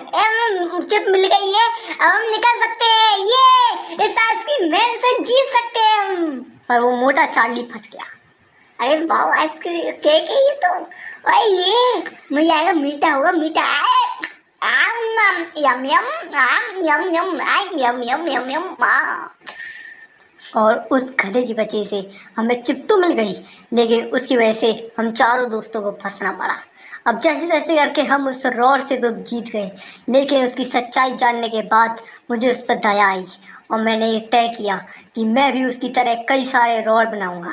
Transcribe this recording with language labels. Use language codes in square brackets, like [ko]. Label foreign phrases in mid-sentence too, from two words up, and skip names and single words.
[hi] चिप मिल गई है, अब हम निकल सकते हैं। ये इस आइसक्रीम मैन से जीत सकते हैं हम। पर वो मोटा चार्ली फंस गया। अरे वाह, आइसक्रीम केक है ये तो। ओए ये मुझे आएगा, मीठा होगा, मीठा। आम यम यम, आम यम यम, आम यम यम यम यम। और उस गधे की वजह से हमें चिप तो मिल गई, लेकिन उसकी वजह से हम चारों दोस्तों को फंसना पड़ा। अब जैसे तैसे करके हम उस रॉड से तो जीत गए, लेकिन उसकी सच्चाई जानने के बाद मुझे उस पर दया आई और मैंने ये तय किया कि मैं भी उसकी तरह कई सारे रॉड बनाऊंगा।